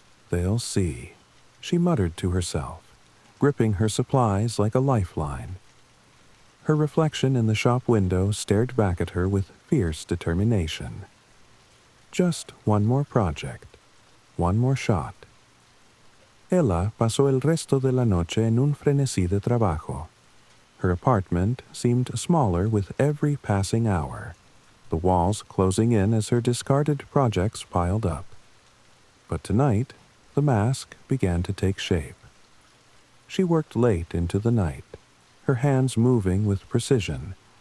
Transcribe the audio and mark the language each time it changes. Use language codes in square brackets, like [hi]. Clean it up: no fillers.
[en] They'll see, she muttered to herself, gripping her supplies like a lifeline. Her reflection in the shop window stared back at her with fierce determination. Just one more project, one more shot. [es] Ella pasó el resto de la noche en un frenesí de trabajo. [en] Her apartment seemed smaller with every passing hour, the walls closing in as her discarded projects piled up. But tonight, the mask began to take shape. She worked late into the night, her hands moving with precision,